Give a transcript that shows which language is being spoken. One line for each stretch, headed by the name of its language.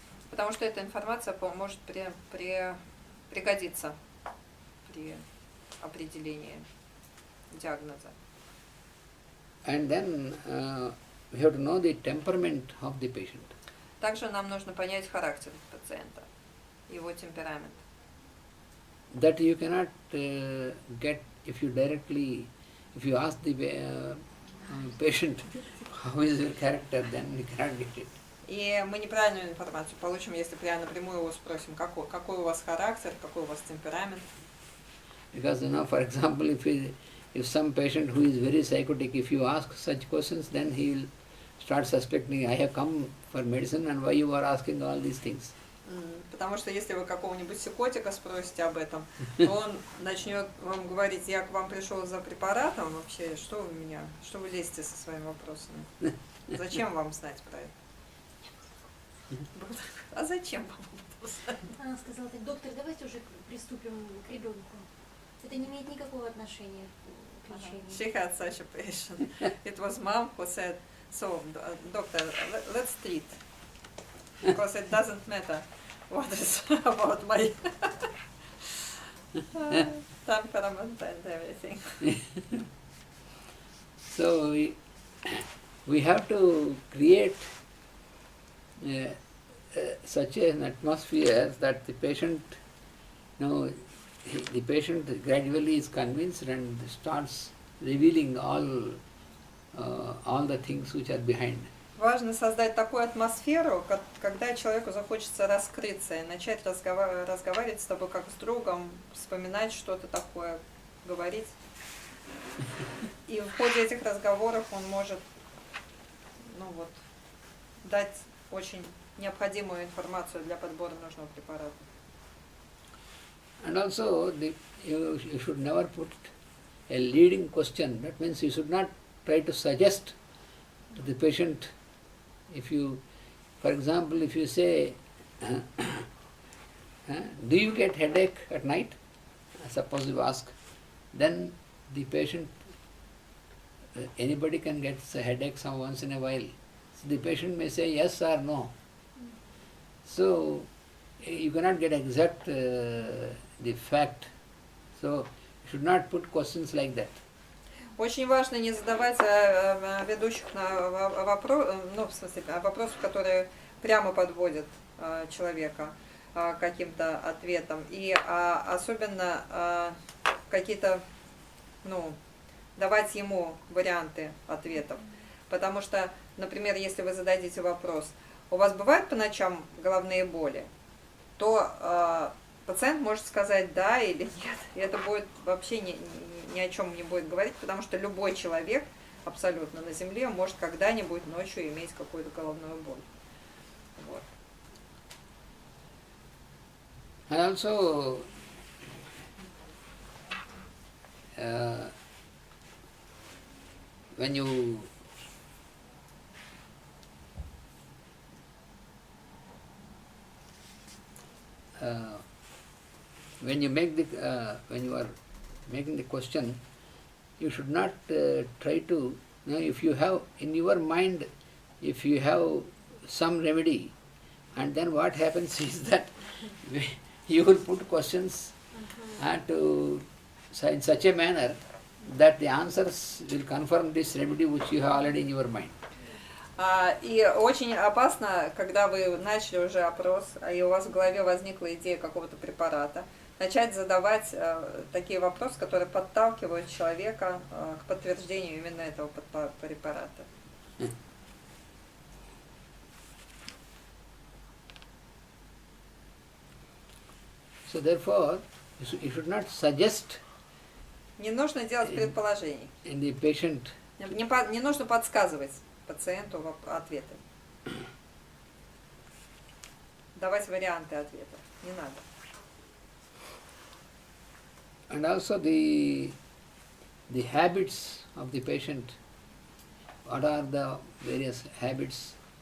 Russian: Потому что эта информация может пригодиться при определении диагноза.
English: And then we have to know the temperament of the patient.
Russian: Также нам нужно понять характер пациента, его темперамент.
English: That you cannot get if you ask the patient how is your character, then you cannot get it.
Russian: И мы неправильную информацию получим, если прямо напрямую его спросим, какой у вас характер, какой у вас темперамент.
English: Because for example, if some patient who is very psychotic, if you ask such questions, then he will start suspecting, I have come for medicine and why you are asking all these things.
Russian: Потому что если вы какого-нибудь психотика спросите об этом, то он начнет вам говорить, я к вам пришел за препаратом, вообще, что вы лезете со своими вопросами? Зачем вам знать про это? А зачем вам это знать? Она сказала так, доктор, давайте уже приступим к ребенку. Это не имеет никакого отношения к лечению.
English: She had such a patient. It was mom who said, so, doctor, let's treat. Because it doesn't matter what is about my temperament and everything. So we have to create such an atmosphere that the patient, the patient gradually is convinced and starts revealing all the things which are behind.
Russian: Важно создать такую атмосферу, когда человеку захочется раскрыться и начать разговаривать с тобой как с другом, вспоминать что-то такое, говорить. И в ходе этих разговоров он может дать очень необходимую информацию для подбора нужного препарата.
English: And also, you should never put a leading question. That means you should not try to suggest to the patient. For example, if you say, do you get headache at night? Suppose you ask, then the patient, anybody can get a headache once in a while. So the patient may say yes or no. So you cannot get exact the fact. So you should not put questions like that.
Russian: Очень важно не задавать ведущих вопросов, которые прямо подводят человека к каким-то ответам. И особенно какие-то, давать ему варианты ответов. Потому что, например, если вы зададите вопрос, у вас бывают по ночам головные боли, то пациент может сказать да или нет. И это будет вообще ни о чем не будет говорить, потому что любой человек абсолютно на Земле может когда-нибудь ночью иметь какую-то головную боль. Вот.
English: And also, when you are making the question, you should not try to, if you have in your mind, if you have some remedy, and then what happens is that you will put questions in such a manner that the answers will confirm this remedy which you have already in your mind.
Russian: И очень опасно, когда вы начали уже опрос, и у вас в голове возникла идея какого-то препарата, начать задавать такие вопросы, которые подталкивают человека к подтверждению именно этого препарата.
English: So therefore, you should not suggest.
Russian: Не нужно делать предположений.
English: In the patient.
Russian: Не нужно подсказывать пациенту ответы. Давать варианты ответов. Не надо.
English: And also the habits of the patient. What are the various habits?